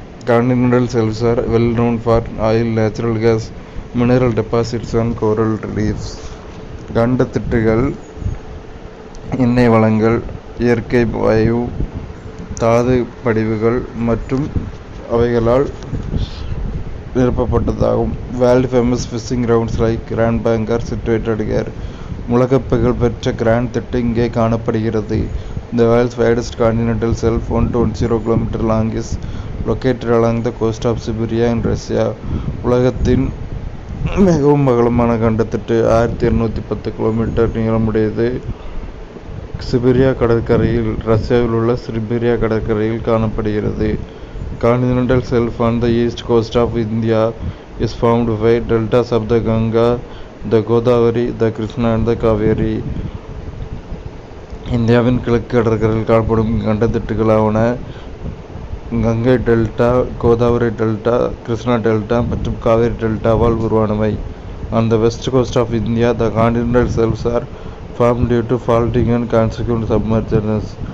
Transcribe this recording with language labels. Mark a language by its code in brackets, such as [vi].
[en] Continental shelves are well known for oil, natural gas, mineral deposits and coral reefs. [ta] கண்டத்திட்டுகள் எண்ணெய் வளங்கள், இயற்கை வாயு, தாது படிவுகள் மற்றும் அவைகளால் நிரப்பப்பட்டதாகும். [en] World famous fishing grounds like Grand Bank are situated here. [ta] உலக புகழ்பெற்ற கிராண்ட் திட்டு இங்கே காணப்படுகிறது. [en] The world's widest continental shelf, 120 km long, is located along the coast of Siberia in Russia. [ta] உலகத்தின் மிகவும் அகலமான கண்டத்திட்டு 1210 கிலோமீட்டர் நீளமுடையது. சிபீரியா கடற்கரையில் ரஷ்யாவில் உள்ள சிபீரியா கடற்கரையில் காணப்படுகிறது. [en] Continental shelf on the east coast of India is formed by deltas of the Ganga, the Godavari, the Krishna and the Kaveri. [ta] இந்தியாவின் கிழக்கு கடற்கரையில் காணப்படும் கண்டத்திட்டுகளாவன Ganga delta, Godavari delta, Krishna delta மற்றும் Kaveri டெல்டாவால் உருவானவை. [en] On the west coast of India, the continental shelves are formed due to faulting and consequent submergence.